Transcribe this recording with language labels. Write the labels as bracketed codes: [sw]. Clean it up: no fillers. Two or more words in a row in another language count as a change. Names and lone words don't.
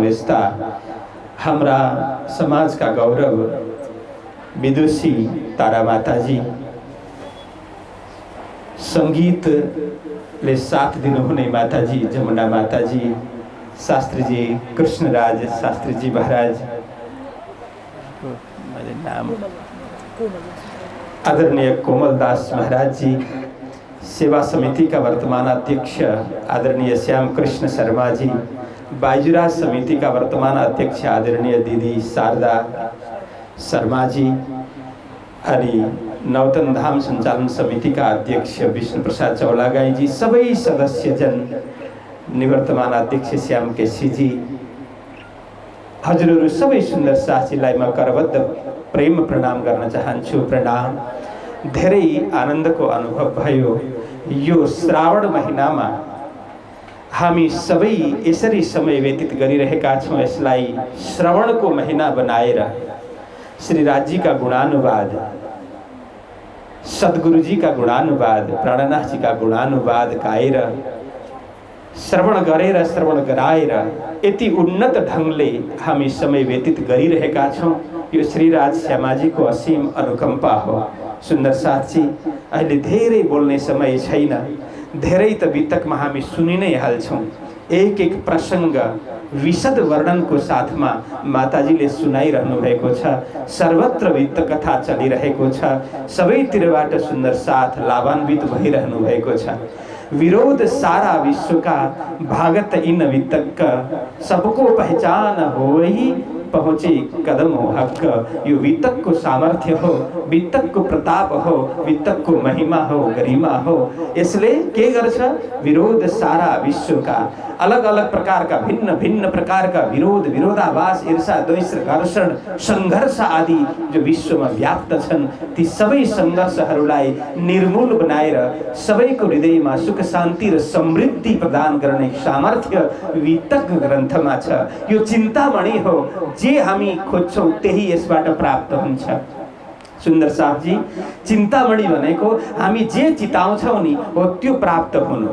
[ne] यस्ता हाम्रा समाजका गौरव विदुषी तारा माताजी, संगीतले साथ दिनुहुने माताजी जमुना माताजी, शास्त्रीजी कृष्णराज शास्त्रीजी महाराज, [hi] नाम आदरणीय कोमलदास महाराज जी, सेवा समिति का वर्तमान अध्यक्ष आदरणीय श्याम कृष्ण शर्मा जी, बाजुराज समिति का वर्तमान अध्यक्ष आदरणीय दीदी शारदा शर्मा जी, [ne] अनि नवतन धाम संचालन समिति का अध्यक्ष विष्णु प्रसाद चौलागाई जी, सबै सदस्यजन, निवर्तमान अध्यक्ष श्याम केसी जी, हजुरहरू सबै सुन्दर साथीलाई म करबद्ध प्रेम प्रणाम गर्न चाहन्छु। प्रणाम। धेरै आनन्दको अनुभव भयो। यो श्रावण महिनामा हामी सबै यसरी समय व्यतीत गरिरहेका छौं। यसलाई श्रवणको महिना बनाएर श्री राजी का गुणानुवाद, सद्गुरुजी का गुणानुवाद, प्राणनाथ जी का गुणानुवाद गाएर, श्रवण गरेर, श्रवण गराएर यति उन्नत ढंगले हामी समय व्यतीत गरिरहेका छौं। यो श्रीराज श्यामाजीको असीम अनुकम्पा हो। सुन्दर साथी, अहिले धेरै बोल्ने समय छैन। धेरै त वितकमा हामी सुनि नै हाल्छौं। एक एक प्रसंग विशद वर्णनको साथमा माताजीले सुनाइरहनु भएको छ। सर्वत्र वित्त कथा चलिरहेको छ। सबैतिरबाट सुन्दर साथ लाभान्वित भइरहनु भएको छ। [hi] विरोध सारा विश्व का, भागत इन वितक, सबको पहचान होई पहुँचे कदम हो हक। [ne] यो वितक को सामर्थ्य हो, वितक को प्रताप हो, वितक को महिमा हो, गरिमा हो। इसलिए के गर्छ? [hi] विरोध सारा विश्व का, अलग अलग प्रकार का, भिन्न भिन्न प्रकार का [ne] विरोध, विरोधाभास, ईर्षा, द्वेष, घर्षण, संघर्ष आदि [hi] जो विश्व में व्याप्त [ne] छन्, ती सबै संघर्षहरूलाई निर्मूल बनाएर सबैको हृदयमा सुख शान्ति र समृद्धि प्रदान गर्ने सामर्थ्य वितक ग्रन्थमा छ। यो चिन्तामणि हो। जे हामी खोज्छौं त्यही यसबाट प्राप्त हुन्छ। सुन्दर साथ जी, चिन्तामणि भनेको हामी जे चिताउँछौं नि हो त्यो प्राप्त हुनु।